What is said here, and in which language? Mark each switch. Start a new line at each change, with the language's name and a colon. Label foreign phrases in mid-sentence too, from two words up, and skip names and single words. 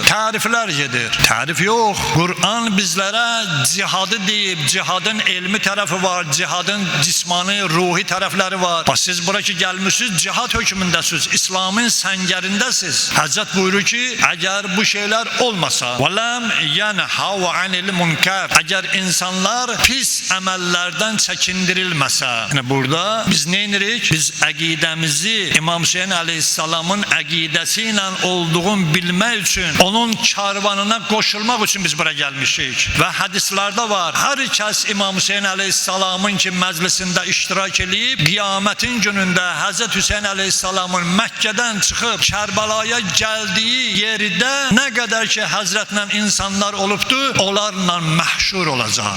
Azerbaijani: Təriflər gedir. Tərif yox. Qur'an bizlərə cihadı deyib, cihadın elmi tərəfi var, cihadın cismani, ruhi tərəfləri var. Bax, siz bura ki gəlmişsiniz, cihad hökmündəsiniz, İslamın səngərindəsiz. Həzrət buyurur ki, əgər bu şeylər olmasa,
Arabic: وَلَمْ يَنْهَوْ عَنِ الْمُنْكَرِ,
Azerbaijani: əgər insanlar insanlar pis əməllərdən çəkindirilməsə. Yəni burada biz nə edirik? Biz əqidəmizi İmam Hüseyn əleyhissalamın əqidəsi ilə olduğunu bilmək üçün, onun karvanına qoşulmaq üçün biz bura gəlmişik. Və hədislərdə var, hər kəs İmam Hüseyn əleyhissalamın ki məclisində iştirak edib, qiyamətin günündə Həzrət Hüseyn əleyhissalamın Məkkədən çıxıb Kərbəlaya gəldiyi yerdə nə qədər ki Həzrətlə insanlar olubdur, onlarla məhşur olacaq.